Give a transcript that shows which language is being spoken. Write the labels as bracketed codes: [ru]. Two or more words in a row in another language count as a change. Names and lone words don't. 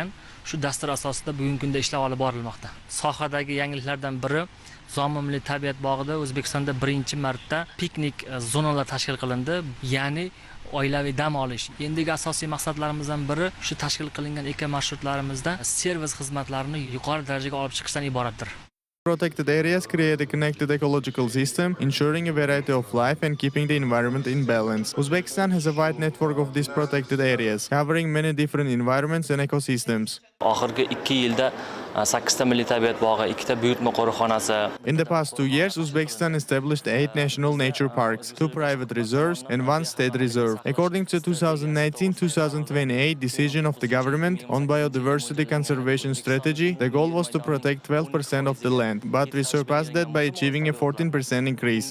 [uz] Shu dastur asosida bugungi kunda ishlar olib borilmoqda. Sohadagi yangiliklardan biri Zomin milliy tabiat bog'ida O'zbekistonda birinchi marta piknik zonalar tashkil qilindi. Ya'ni oilaviy dam olish. Endigi asosiy maqsadlarimizdan biri shu tashkil qilingan eko marshrutlarimizda servis xizmatlarini yuqori darajaga olib chiqishdan iboratdir. [en] Protected areas create a connected ecological system, ensuring a variety of life and keeping the environment in balance. Uzbekistan has a wide network of these protected areas, covering many different environments and ecosystems. [uz] Oxirgi 2 yilda 8 ta milliy tabiat bog'i, 2 ta buyurtma qo'riqxonasi. [en] In the past 2 years, Uzbekistan established 8 national nature parks, 2 private reserves, and 1 state reserve. According to 2019-2028 decision of the government on biodiversity conservation strategy, the goal was to protect 12% of the land, but we surpassed that by achieving a 14% increase.